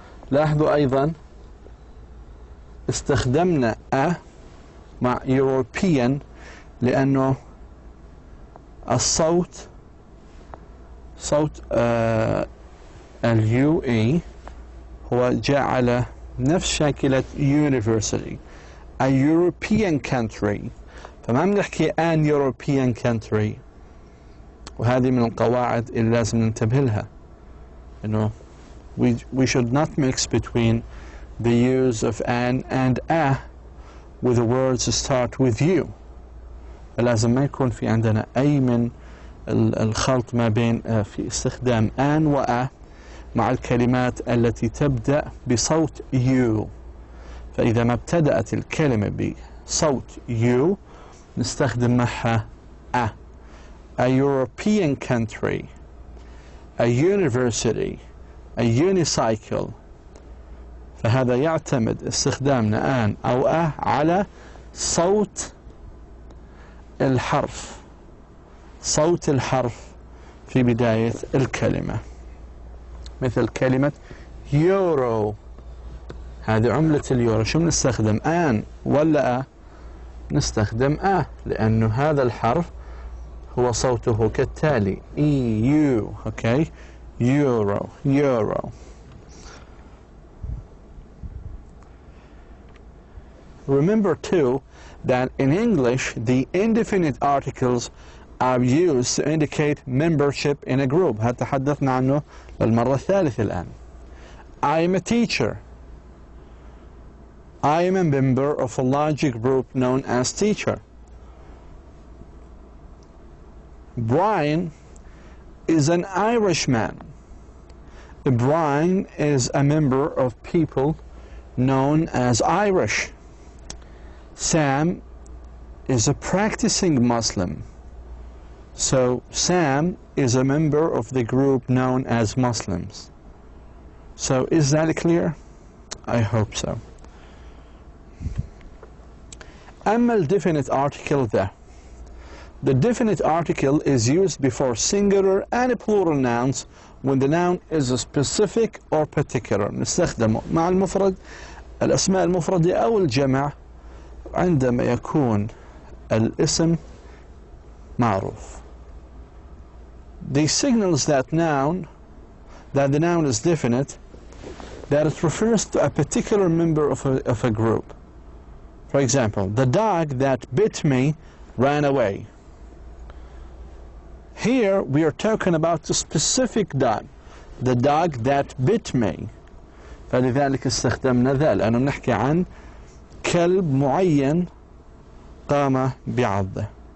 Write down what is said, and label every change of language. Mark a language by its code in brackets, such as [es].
[ar] لاحظوا أيضا استخدمنا مع European لأنه الصوت صوت الUE هو جاء على نفس شاكلة university. [en] A European country. [ar] فما بنحكي [en] an European country. [ar] وهذه من القواعد اللي لازم ننتبه لها. [en] إنه we should not mix between the use of an and a with the words start with you. [ar] فلازم ما يكون في عندنا أي من الخلط ما بين في استخدام an و a مع الكلمات التي تبدأ بصوت you. فإذا ما ابتدأت الكلمة بصوت you نستخدم معها a. [en] A European country, a university, a unicycle. [ar] فهذا يعتمد استخدامنا an أو a على صوت الحرف. صوت الحرف في بداية الكلمة. مثل كلمة يورو. هذه عملة اليورو. شو بنستخدم an ولا a؟ نستخدم a لأنه هذا الحرف هو صوته كالتالي EU. [en] Okay. Euro. Remember too that in English the indefinite articles are used to indicate membership in a group. [ar] هذا تحدثنا عنه للمرة الثالثة الآن. [en] I am a teacher. I am a member of a large group known as teacher. Brian is an Irishman. Brian is a member of people known as Irish. Sam is a practicing Muslim. So Sam is a member of the group known as Muslims. So is that clear? I hope so. [ar] أما الdefinite article ذا. [en] The definite article is used before singular and plural nouns when the noun is specific or particular. [ar] نستخدمه مع المفرد الأسماء المفردة أو الجمع عندما يكون الاسم معروف. [en] This signals that the noun is definite, that it refers to a particular member of a group. For example, the dog that bit me ran away. Here we are talking about the specific dog, the dog that bit me. [ar] فلذلك استخدمنا ذا لأنه نحكي عن كلب معين قام بعضه.